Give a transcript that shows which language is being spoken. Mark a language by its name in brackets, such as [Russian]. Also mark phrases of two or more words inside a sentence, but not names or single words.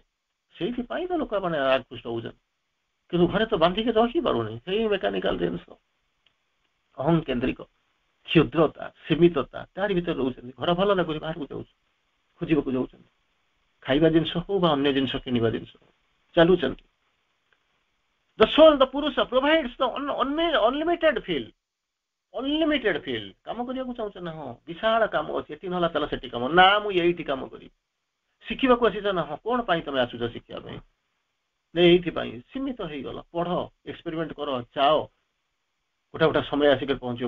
[Odia] ସେଇଥିପାଇଁ ତ ଲୋକମାନେ ଆକୃଷ୍ଟ ହଉଛନ୍ତି। କିନ୍ତୁ ଘରେ ତ ବାନ୍ଧିକି ରହିପାରୁନି, ସେଇ ମେକାନିକାଲ ଜିନିଷ, ଅହଂ କେନ୍ଦ୍ରିକ, କ୍ଷୁଦ୍ରତା, ସୀମିତତା, ତାରି ଭିତରେ ରହୁଛନ୍ତି। ଘର ଭଲ ଲାଗୁନି, ବାହାରକୁ ଯାଉଛନ୍ତି, ଖୋଜିବାକୁ ଯାଉଛନ୍ତି, ଖାଇବା ଜିନିଷ ହଉ ବା ଅନ୍ୟ ଜିନିଷ କିଣିବା ଜିନିଷ ଚାଲୁଛନ୍ତି। [English] The soul, the Purusa provides the unlimited field, unlimited field. [Odia] କାମ କରିବାକୁ ଚାହୁଁଛ ନା, ହଁ ବିଶାଳ କାମ ଅଛି, ଏଠି ନହେଲା ଚାଲ ସେଠି କାମ, ନା ମୁଁ ଏଇଠି କାମ କରିବି। ଶିଖିବାକୁ ଆସିଛ ନା, ହଁ କଣ ପାଇଁ ତମେ ଆସୁଛ ଶିଖିବା ପାଇଁ, ଏଇଥିପାଇଁ। ସୀମିତ ହେଇଗଲ, ପଢ, ଏକ୍ସପେରିମେଣ୍ଟ କର, ଚାଅ, ଗୋଟେ ସମୟ ଆସିକି ପହଞ୍ଚିବ।